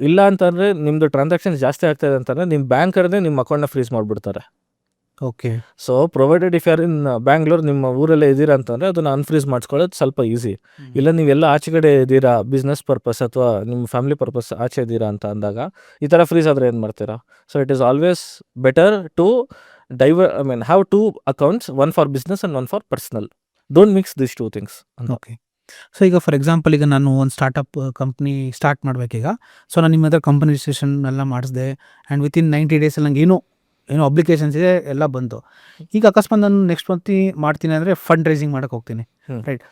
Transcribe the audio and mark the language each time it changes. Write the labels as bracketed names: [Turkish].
[Kannada] ಇಲ್ಲ ಅಂತಂದರೆ ನಿಮ್ಮದು ಟ್ರಾನ್ಸಾಕ್ಷನ್ಸ್ ಜಾಸ್ತಿ ಆಗ್ತಾಯಿದೆ ಅಂತಂದರೆ ನಿಮ್ಮ ಬ್ಯಾಂಕರ್ನೇ ನಿಮ್ಮ ಅಕೌಂಟ್ನ ಫ್ರೀಸ್ ಮಾಡಿಬಿಡ್ತಾರೆ. ಓಕೆ. [English] so provided if you're in Bangalore, [Kannada] ನಿಮ್ಮ ಊರಲ್ಲೇ ಇದ್ದೀರಾ ಅಂತಂದರೆ ಅದನ್ನು ಅನ್ಫ್ರೀಸ್ ಮಾಡಿಸ್ಕೊಳ್ಳೋದು ಸ್ವಲ್ಪ ಈಸಿ. ಇಲ್ಲ ನೀವೆಲ್ಲ ಆಚೆಗಡೆ ಇದ್ದೀರಾ, ಬಿಸ್ನೆಸ್ ಪರ್ಪಸ್ ಅಥವಾ ನಿಮ್ಮ ಫ್ಯಾಮಿಲಿ ಪರ್ಪಸ್ ಆಚೆ ಇದ್ದೀರಾ ಅಂತ ಅಂದಾಗ ಈ ಥರ ಫ್ರೀಸ್ ಆದರೆ ಏನು ಮಾಡ್ತೀರಾ? [English] So it is always better to have 2 accounts, one for business and one for personal. Don't mix this two things ಅಂತ. Okay. [Kannada] ಸೊ ಈಗ ಫಾರ್ ಎಕ್ಸಾಂಪಲ್ ಈಗ ನಾನು ಒಂದು ಸ್ಟಾರ್ಟಪ್ ಕಂಪ್ನಿ ಸ್ಟಾರ್ಟ್ ಮಾಡಬೇಕೀಗ. ಸೊ ನಾನು ನಿಮ್ಮ ಹತ್ರ ಕಂಪನಿ ರಿಜಿಸ್ಟ್ರೇಷನ್ ಎಲ್ಲ ಮಾಡಿಸಿದೆ ಆ್ಯಂಡ್ ವಿತಿನ್ 90 ಡೇಸಲ್ಲಿ ನಂಗೆ ಏನೋ ಅಪ್ಲಿಕೇಶನ್ಸ್ ಇದೆ ಎಲ್ಲ ಬಂತು. ಈಗ ಅಕಸ್ಮಾತ್ ನಾನು ನೆಕ್ಸ್ಟ್ ಮಂತ್ ಮಾಡ್ತೀನಿ ಅಂದರೆ ಫಂಡ್ ರೈಸಿಂಗ್ ಮಾಡೋಕ್ಕೆ ಹೋಗ್ತೀನಿ, ರೈಟ್?